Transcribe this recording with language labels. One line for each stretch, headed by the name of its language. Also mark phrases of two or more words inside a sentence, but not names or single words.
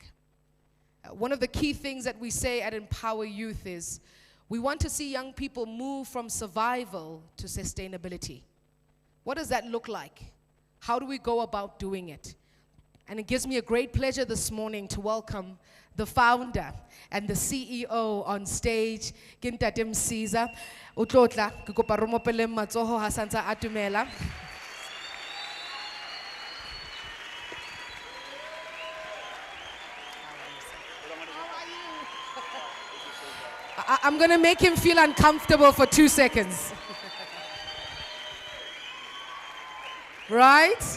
English: One of the key things that we say at EmpowaYouth is we want to see young people move from survival to sustainability. What does that look like? How do we go about doing it? And it gives me a great pleasure this morning to welcome the founder and the CEO on stage, Kintate Msiza.
Southern Sotho: Utlotla, ke kopa re mo peleng matsoho ha santse a atumela.
English: I'm going to make him feel uncomfortable for 2 seconds. Right?